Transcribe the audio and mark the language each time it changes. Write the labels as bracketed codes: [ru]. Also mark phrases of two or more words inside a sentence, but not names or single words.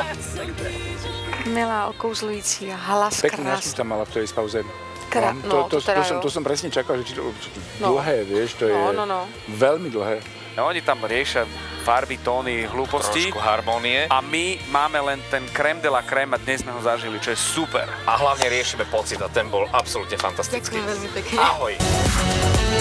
[cs] Milá, okouzlující a hlas [sk] Pekný [cs] krásný. [sk] nástup tam mala v tej pauze. To som presne čakal, že dlhé, vieš, to je veľmi dlhé. No, oni tam riešia farby, tóny, hlúposti. Trošku harmónie. A my máme len ten [fr] crème de la crème [sk] a dnes sme ho zažili, čo je super. A hlavne riešime pocit a ten bol absolútne fantastický. Ďakujem veľmi pekne. Ahoj.